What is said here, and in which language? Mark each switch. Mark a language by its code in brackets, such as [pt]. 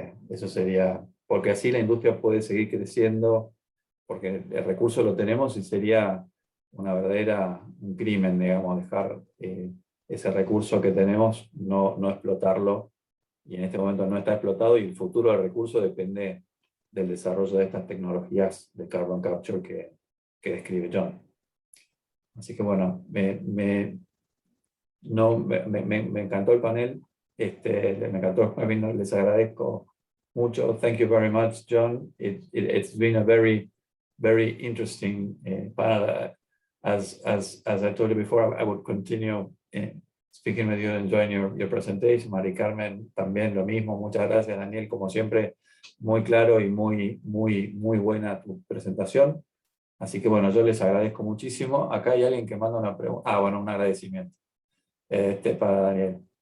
[es] Eso sería, porque así la industria puede seguir creciendo, porque el recurso lo tenemos y sería un crimen, digamos, dejar ese recurso que tenemos, no explotarlo, y en este momento no está explotado, y el futuro del recurso depende del desarrollo de estas tecnologías de carbon capture que describe John. Así que bueno, me encantó el panel. Me encantó, les agradezco mucho. [en] Thank you very much, John. It's been a very, very interesting panel. As I told you before, I would continue speaking with you and enjoying your presentation. [es] Mari Carmen, también lo mismo. Muchas gracias, Daniel, como siempre, muy claro y muy buena tu presentación. Así que bueno, yo les agradezco muchísimo. Acá hay alguien que manda una pregunta. Bueno, un agradecimiento. Para Daniel.